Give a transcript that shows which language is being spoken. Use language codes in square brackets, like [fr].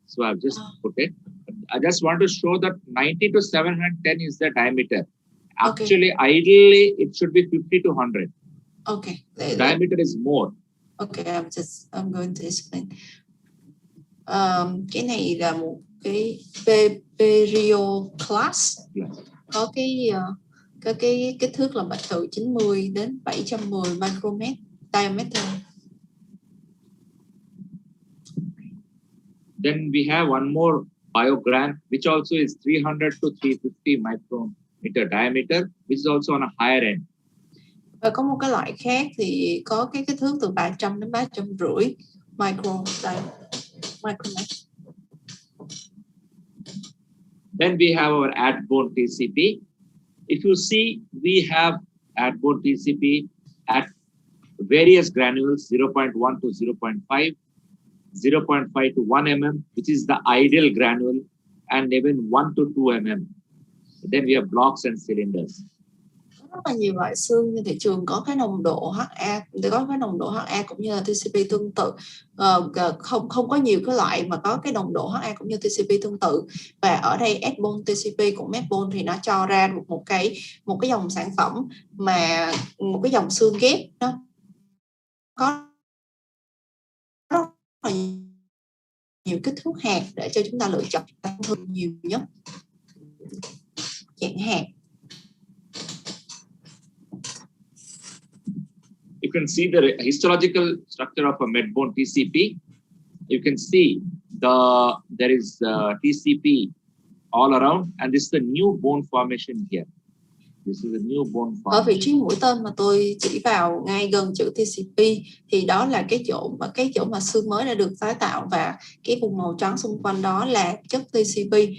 [en] So I've just put it. I just want to show that 90 to 710 is the diameter. Actually, ideally, it should be 50 to 100. Okay. Diameter is more. Okay, I'm going to explain. [vi] Cái này là một cái perio class. Có cái kích thước là từ 90 đến 710 micromet diameter. [en] Then we have one more biograph, which also is 300 to 350 micrometer diameter, which is also on a higher end. [vi] Và có một cái loại khác thì có cái kích thước từ 300 đến 350 micromet. [en] Then we have our add-bone TCP. If you see, we have add-bone TCP at various granules, 0.1 to 0.5, 0.5 to 1 mm, which is the ideal granule, and even 1 to 2 mm. Then we have blocks and cylinders. [vi] Rất là nhiều loại xương trên thị trường có cái nồng độ HA, có cái nồng độ HA cũng như là TCP tương tự. Không có nhiều cái loại mà có cái nồng độ HA cũng như TCP tương tự. Và ở đây add-bone TCP của Medbone thì nó cho ra được một cái dòng sản phẩm mà một cái dòng xương ghép nó có rất là nhiều kích thước hạt để cho chúng ta lựa chọn thường nhiều nhất dạng hạt. [en] You can see the histological structure of a Medbone TCP. You can see there is TCP all around, and this is the new bone formation here. This is a new bone formation. [vi] Ở vị trí mũi tên mà tôi chỉ vào ngay gần chữ TCP thì đó là cái chỗ mà xương mới đã được tái tạo, và cái vùng màu trắng xung quanh đó là chất TCP.